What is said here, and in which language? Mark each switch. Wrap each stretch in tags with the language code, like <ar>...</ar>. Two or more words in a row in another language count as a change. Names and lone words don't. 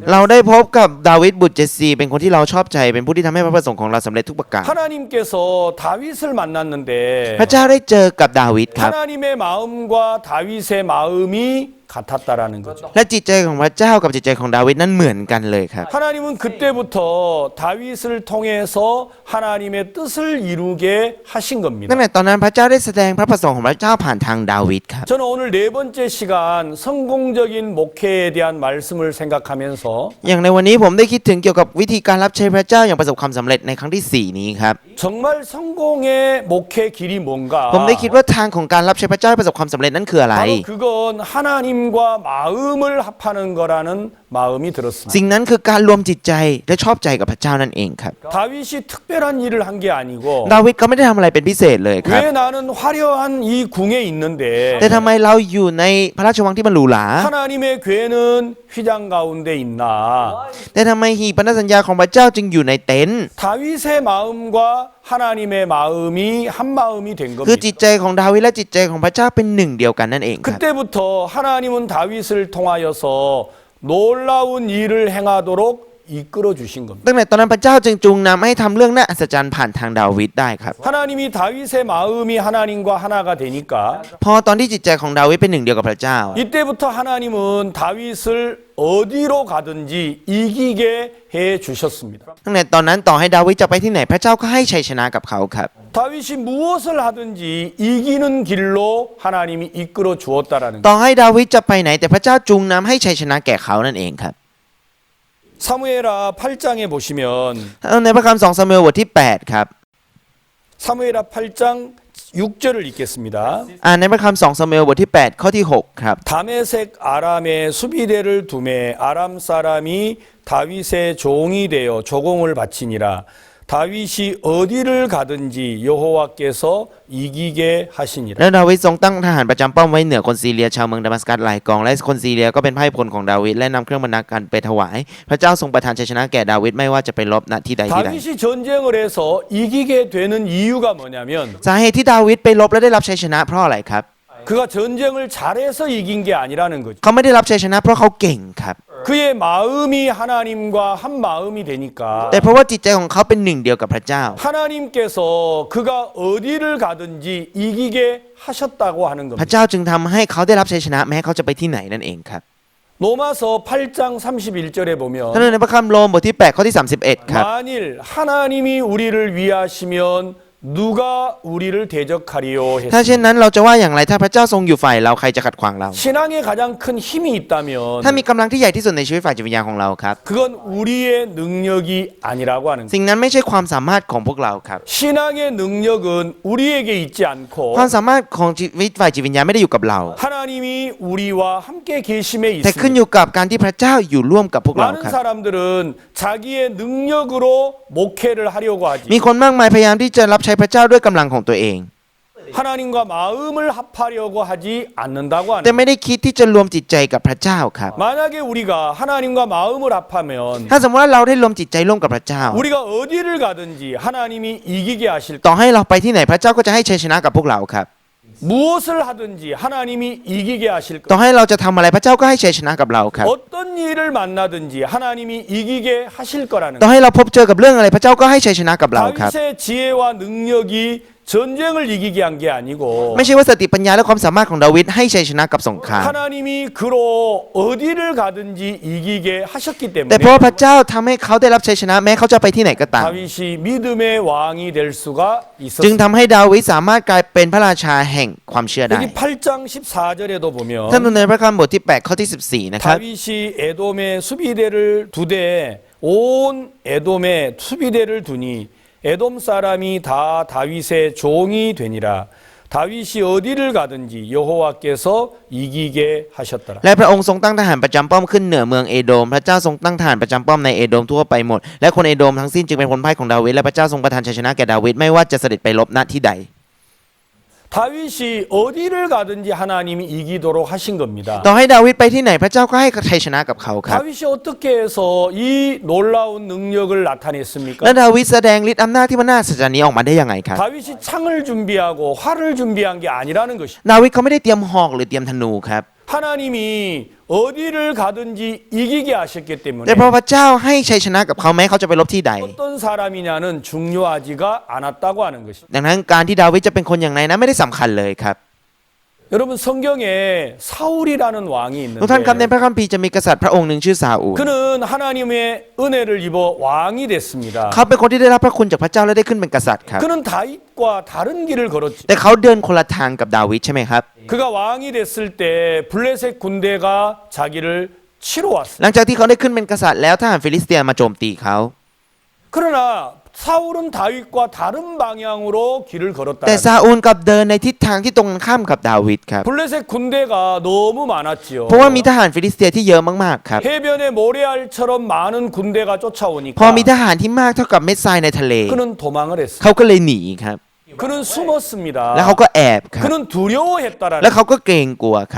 <th>เราได้พบกับดาวิดบุตรเจสซีเป็นคนที่เราชอบใจเป็นผู้ที่ทำให้พระประสงค์ของเราสำเร็จทุกประการ</th> <ko>하나님께서 다윗을 만났는데</ko> <th>พระเจ้าได้เจอกับดาวิดครับ</th> <ko>하나님의 마음과 다윗의 마음이 같았다라는 거죠.</ko> <th>และจิตใจของพระเจ้ากับจิตใจของดาวิดนั้นเหมือนกันเลยครับ</th> <ko>하나님은 그때부터 다윗을 통해서 하나님의 뜻을 이루게 하신</ko> <th>ตั้ง</th> <ko>겁니다.</ko> <th>แต่ตอนนั้นพระเจ้าได้แสดงพระประสงค์ของพระเจ้าผ่านทางดาวิดครับ</th> <ko>저는 오늘 네 번째 시간 성공적인 목회에 대한 말씀을 생각하면서</ko> <th>อย่างในวันนี้ผมได้คิดถึงเกี่ยวกับวิธีการรับใช้พระเจ้าอย่างประสบความสำเร็จในครั้งที่ 4 นี้ครับ</th> <ko>정말 성공의 목회 길이 뭔가</ko> <th>ผมได้คิดว่าทางของการรับใช้พระเจ้าให้ประสบความสำเร็จนั้นคืออะไร</th> <ko>바로 그건 하나님과 마음을 합하는 거라는 마음이 들었습니다.</ko> <th>สิ่งนั้นคือการรวมจิตใจและชอบใจกับพระเจ้านั่นเองครับ</th> <ko>다윗이 특별한 일을 한 게 아니고</ko> <th>ดาวิดก็ไม่ได้ทำอะไรเป็นพิเศษเลยครับ</th> <ko>왜 나는 화려한 이 궁에 있는데</ko> <th>แต่ทำไมเราอยู่ในพระราชวังที่มันหรูหรา</th> <ko>하나님의 괴는 휘장 가운데 있나?</ko> <th>แต่ทำไมหีบพันธสัญญาของพระเจ้าจึงอยู่ในเต็นท์</th> <ko>다윗의 마음과 하나님의 마음이 한 마음이 된</ko> <th>คือ</th> <ko>겁니다.</ko> <th>จิตใจของดาวิดและจิตใจของพระเจ้าเป็นหนึ่งเดียวกันนั่นเองครับ</th> <ko>그때부터 하나님은 다윗을 통하여서 놀라운 일을 행하도록 이끌어 주신 겁니다.</ko> <th>ตั้งแต่ตอนนั้นพระเจ้าจึงจูงนำให้ทำเรื่องน่าอัศจรรย์ผ่านทางดาวิดได้ครับ</th> <ko>하나님이 다윗의 마음이 하나님과 하나가 되니까</ko> <th>พอตอนที่จิตใจของดาวิดเป็นหนึ่งเดียวกับพระเจ้า</th> <ko>이때부터 하나님은 다윗을 어디로 가든지 이기게 해 주셨습니다.</ko> <th>ตั้งแต่ตอนนั้นต่อให้ดาวิดจะไปที่ไหนพระเจ้าก็ให้ชัยชนะกับเขาครับ</th> <ko>다윗이 무엇을 하든지 이기는 길로 하나님이 이끌어 주었다라는</ko> <th>ต่อให้ดาวิดจะไปไหนแต่พระเจ้าจูงนำให้ชัยชนะแก่เขานั่นเองครับ</th> <ko>사무엘하 8장에 보시면</ko> <th>ในพระคำ2 ซามูเอลบทที่ 8 ครับ</th> <ko>사무엘하 8장 6절을 읽겠습니다.</ko> <th>ในพระคำ2 ซามูเอลบทที่ 8 ข้อที่ 6 ครับ</th> <ko>다메섹 아람에 수비대를 두매 아람 사람이 다윗의 종이 되어 조공을 바치니라. 다윗이 어디를 가든지 여호와께서 이기게 하시니라.</ko> <th>และดาวิดทรงตั้งทหารประจำป้อมไว้เหนือคนซีเรียชาวเมืองดามัสกัสหลายกองและคนซีเรียก็เป็นไพร่พลของดาวิดและนำเครื่องบรรณาการไปถวาย พระเจ้าทรงประทานชัยชนะแก่ดาวิดไม่ว่าจะไปรบณที่ใดที่ใด</th> <ko>다윗이 전쟁을 해서 이기게 되는 이유가 뭐냐면</ko> <th>สาเหตุที่ดาวิดไปรบและได้รับชัยชนะเพราะอะไรครับ</th> <ko>그가 전쟁을 잘해서 이긴 게 아니라는 거죠.</ko> <th>เขาไม่ได้รับชัยชนะเพราะเขาเก่งครับ</th> <ko>그의 마음이 하나님과 한 마음이 되니까</ko> <th>แต่เพราะว่าจิตใจของเขาเป็นหนึ่งเดียวกับพระเจ้า</th> <ko>하나님께서 그가 어디를 가든지 이기게 하셨다고 하는</ko> <th>พระ</th> <ko>겁니다.</ko> <th>เจ้าจึงทำให้เขาได้รับชัยชนะแม้เขาจะไปที่ไหนนั่นเองครับ</th> <ko>로마서 8장 31절에 보면</ko> <th>ท่านในพระคัมภีร์โรมบทที่ 8 ข้อที่ 31 ครับ</th> <ko>만일 하나님이 우리를 위하시면 누가 우리를 대적하리요</ko> <th>ถ้า</th> <ko>했습니다.</ko> <th>เช่นนั้นเราจะว่าอย่างไรถ้าพระเจ้าทรงอยู่ฝ่ายเราใครจะขัดขวางเรา</th> <ko>신앙에 가장 큰 힘이 있다면</ko> <th>ถ้ามีกำลังที่ใหญ่ที่สุดในชีวิตฝ่ายจิตวิญญาณของเราครับ</th> <ko>그건 우리의 능력이 아니라고 하는 거예요.</ko> <th>สิ่งนั้นไม่ใช่ความสามารถของพวกเราครับ</th> <ko>신앙의 능력은 우리에게 있지 않고</ko> <th>ความสามารถของชีวิตฝ่ายจิตวิญญาณไม่ได้อยู่กับเรา</th> <ko>하나님이 우리와 함께 계심에</ko> <th>แต่ขึ้นอ</th> <ko>있습니다.</ko> <th>ยู่กับการที่พระเจ้าอยู่ร่วมกับพวกเรา</th> <ko>많은</ko> <th>ครับ</th> <ko>사람들은 자기의 능력으로 목회를 하려고 하지</ko> <th>มีคนมากมายพยายามที่จะรับใช้พระเจ้าด้วยกำลังของตัวเอง</th> <ko>하나님과 마음을 합하려고 하지 않는다고</ko> <th>แต่</th> <ko>하는</ko> <th>ไม่ได้คิดที่จะรวมจิตใจกับพระเจ้าครับ</th> <ko>만약에 우리가 하나님과 마음을 합하면</ko> <th>ถ้าสมมติว่าเราได้รวมจิตใจร่วมกับพระเจ้า</th> <ko>우리가 어디를 가든지 하나님이 이기게 하실</ko> <th>ต่อให้เราไปที่ไหนพระเจ้าก็จะให้ชัยชนะกับพวกเราครับ</th> <ko>무엇을 하든지 하나님이 이기게 하실</ko> <th>ต่อ</th> <ko>것</ko> <th>ให้เราจะทำอะไรพระเจ้าก็ให้ชัยชนะกับเราครับ</th> <ko>어떤 일을 만나든지 하나님이 이기게 하실 거라는</ko> <th>ต่อให้เราพบเจอกับเรื่องอะไรพระเจ้าก็ให้ชัยชนะกับเราครับ</th> <ko>다윗의 지혜와 능력이 전쟁을 이기게 한 게 아니고</ko> <th>ไม่ใช่ว่าสติปัญญาและความสามารถของดาวิดให้ชัยชนะกับสงคราม</th> <ko>하나님이 그로 어디를 가든지 이기게 하셨기</ko> <th>แต่เพราะ</th> <ko>때문에</ko> <th>ว่าพระเจ้าทำให้เขาได้รับชัยชนะแม้เขาจะไปที่ไหนก็ตาม</th> <ko>다윗이 믿음의 왕이 될 수가</ko> <th>จึง</th> <ko>있었습니다.</ko> <th>ทำให้ดาวิดสามารถกลายเป็นพระราชาแห่งความเชื่อได้</th> <ko>여기 8장 14절에도</ko> <th>ท่าน</th> <ko>보면</ko> <th>ดูในพระคัมภีร์บทที่ 8 ข้อที่ 14 นะครับ</th> <ko>다윗이 에돔의 수비대를 두되 온 에돔에 수비대를 두니 에돔 사람이 다 다윗의 종이 되니라. 다윗이 어디를 가든지 여호와께서 이기게 하셨더라.</ko> <th>และพระองค์ทรงตั้งทหารประจำป้อมขึ้นเหนือเมืองเอโดมพระเจ้าทรงตั้งทหารประจำป้อมในเอโดมทั่วไปหมดและคนเอโดมทั้งสิ้นจึงเป็นพลพ่ายของดาวิดและพระเจ้าทรงประทานชัยชนะแก่ดาวิดไม่ว่าจะเสด็จไปรบณที่ใด</th> <ko>다윗이 어디를 가든지 하나님이 이기도록 하신 겁니다.</ko> <th>ต่อให้ดาวิดไปที่ไหนพระเจ้าก็ให้ชัยชนะกับเขาครับ</th> <ko>다윗이 어떻게 해서 이 놀라운 능력을 나타냈습니까?</ko> <th>และดาวิดแสดงฤทธิ์อำนาจที่มันน่าอัศจรรย์นี้ออกมาได้ยังไงครับ</th> <ko>다윗이 창을 준비하고 활을 준비한 게 아니라는 것이.</ko> <th>ดาวิดเขาไม่ได้เตรียมหอกหรือเตรียมธนูครับ</th> <ko>하나님이 어디를 가든지 이기게 하셨기</ko> <th>แต่</th> <ko>때문에</ko> <th>เพราะพระเจ้าให้ชัยชนะกับเขาแม้เขาจะไปรบที่ใด</th> <ko>어떤 사람이냐는 중요하지가 않았다고 하는 것입니다.</ko> <th>ดังนั้นการที่ดาวิดจะเป็นคนอย่างไรนั้นไม่ได้สำคัญเลยครับ</th> <ko>여러분 성경에 사울이라는 왕이</ko> <th>ทุกท่านครับใน</th> <ko>있는데</ko> <th>พระคัมภีร์จะมีกษัตริย์พระองค์หนึ่งชื่อซาอูล</th> <ko>그는 하나님의 은혜를 입어 왕이 됐습니다.</ko> <th>เขาเป็นคนที่ได้รับพระคุณจากพระเจ้าและได้ขึ้นเป็นกษัตริย์ครับ</th> <ko>그는 다윗과 다른 길을 걸었지.</ko> <th>แต่เขาเดินคนละทางกับดาวิดใช่ไหมครับ</th> <ko>그가 왕이 됐을 때 블레셋 군대가 자기를 치러 왔어.</ko> <th>หลังจากที่เขาได้ขึ้นเป็นกษัตริย์แล้วทหารฟิลิสเตียมาโจมตีเขา</th> <ko>그러나 사울은 다윗과 다른 방향으로 길을 걸었다.</ko> <th>แต่ซาอูลกลับเดินในทิศทางที่ตรงกันข้ามกับดาวิดครับ</th> <ko>블레셋 군대가 너무 많았지요.</ko> <th>เพราะว่ามีทหารฟิลิสเตียที่เยอะมากๆครับ</th> <ko>해변에 모래알처럼 많은 군대가</ko> <th>พอ</th> <ko>쫓아오니까</ko> <th>มีทหารที่มากเท่ากับเม็ดทรายในทะเล</th> <ko>그는 도망을 했어요.</ko> <th>เขาก็เลยหนีครับ</th> <ko>그는 숨었습니다.</ko> <th>แล้วเขาก็แอบครับ</th> <ko>그는 두려워했다라는.</ko> <th>แล้วเขาก็เกรงกลัวครับ</th>